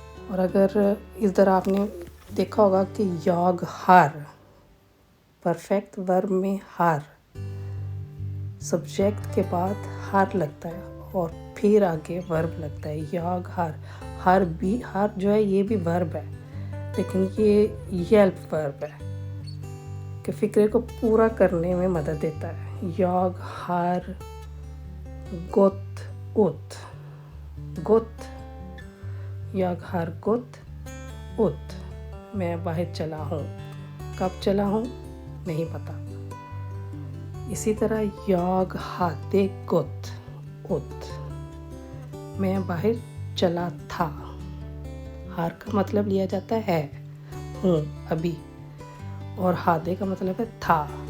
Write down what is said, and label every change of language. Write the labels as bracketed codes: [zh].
[hi] और अगर इस तरह आपने देखा होगा कि [sv] jag har, [hi] परफेक्ट वर्ब में हार, सब्जेक्ट के बाद हार लगता है और फिर आगे वर्ब लगता है। [sv] jag har, [hi] हार भी, हार जो है ये भी वर्ब है, लेकिन ये हेल्प वर्ब है कि फ़िक्रे को पूरा करने में मदद देता है। [sv] jag har gått ut, gått, jag har gått ut, [hi] मैं बाहर चला हूँ। कब चला हूँ नहीं पता। इसी तरह [sv] jag hade gått ut, [hi] मैं बाहर चला था। हार का मतलब लिया जाता है हूँ अभी, और हादे का मतलब है था।